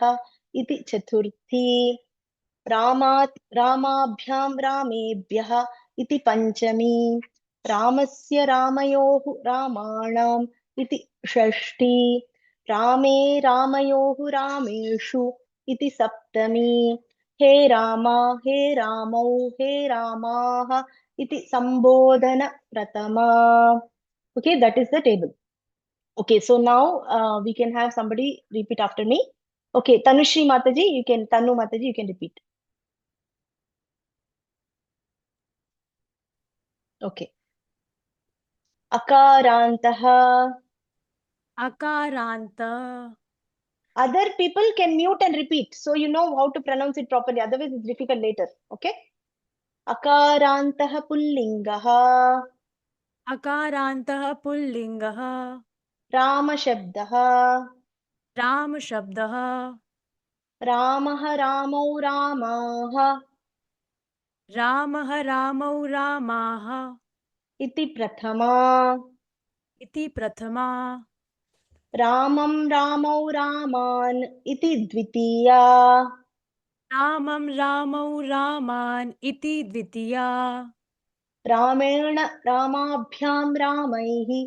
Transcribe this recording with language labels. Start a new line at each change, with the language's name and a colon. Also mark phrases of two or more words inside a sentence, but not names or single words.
Sanskrit: इति चतुर्थी रामात् रामाभ्यां रामेभ्यः इति पञ्चमी रामस्य रामयोः रामाणाम् इति षष्ठी रामे रामयोः रामेषु इति सप्तमी हे रामा हे रामौ हे रामाः इति संबोधन प्रथमा.
English: Okay, that is the table. Okay, so now we can have somebody repeat after me. Okay, Tanushri Mataji, Tanu Mataji, you can repeat. Okay.
Sanskrit: Akarantah. Akaranta.
English: Other people can mute and repeat, so you know how to pronounce it properly. Otherwise, it's difficult later.
Sanskrit: Okay. अकारान्तः पुल्लिङ्गः. अकारान्तः पुल्लिङ्गः. राम शब्दः. राम शब्दः. रामः रामौ रामाः. रामः रामौ रामाः. इति प्रथमा. इति प्रथमा. रामम् रामौ रामान्. इति द्वितीया. रामम् रामौ रामान्. इति द्वितीया. रामेण रामाभ्याम् रामैः.